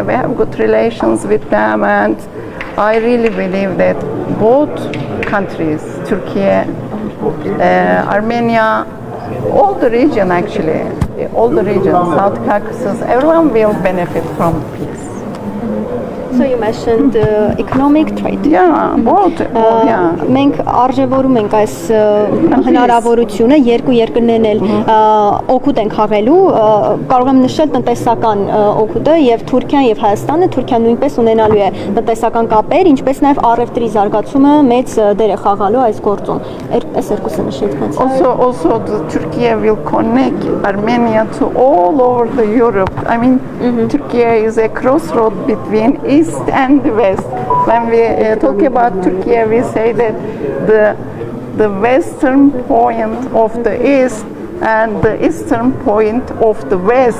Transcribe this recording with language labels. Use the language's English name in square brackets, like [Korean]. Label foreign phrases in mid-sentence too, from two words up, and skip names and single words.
[English] We have good relations with them, and I really believe that both countries, Turkey, Armenia, all the region actually, all the region, South Caucasus, everyone will benefit from peace. Also you mentioned economic trade. Yeah, both. Yeah. [Armenian] Մենք արժևորում ենք այս հնարավորությունը երկու երկրներն էլ օգուտ են խաղալու, կարող եմ նշել տնտեսական օգուտը եւ Թուրքիան եւ Հայաստանը, Թուրքիան նույնպես ունենալու է տնտեսական կապեր, ինչպես նաեւ առևտրի զարգացումը մեծ դեր է խաղալու այս գործում։ Այս երկուսը նշեցիք մեծ։ [English] Also Turkey will connect Armenia to all over the Europe. I mean, Turkey is a crossroad between East and West. When we talk about Turkey, we say that the western point of the East and the eastern point of the West.